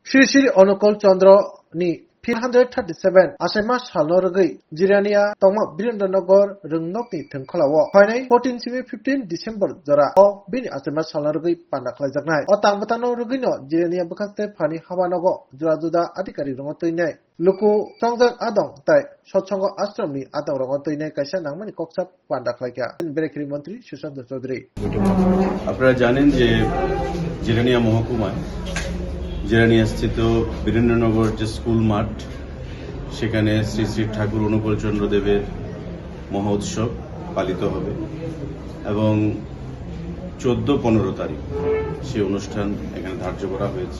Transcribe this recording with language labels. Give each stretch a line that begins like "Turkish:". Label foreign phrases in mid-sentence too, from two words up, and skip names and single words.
Kok Borok: Sri Sri Onukul Chandra ni 137 Asema Salorgui Jirania Toma Birindanagar Rungnokni Tengkalawo Hainai 14 simi 15 December Jora O Bini Asema Salorgui Pandaklajaknai O Tangbatano Rugino Jirania Bakaste Pani Hawanogo Jurajuda Adikari Rongotoinai Luku Songjak Adong Tai Sotsongo Astromi Adong Rongotoinai Kaisa Nangmani Koksap Pandaklaika Berekri Mantri Sushant Chaudhary
Bangla: আপনারা জানেন যে জিরানিয়া মহকুমায় জিরানিয়া স্থিত বীরেন্দ্রনগর যে স্কুল মাঠ সেখানে শ্রী শ্রী ঠাকুর অনুকূল চন্দ্র দেবের মহোৎসব পালিত হবে এবং 14-15 তারিখ সেই অনুষ্ঠান এখানে ধার্য করা হয়েছে।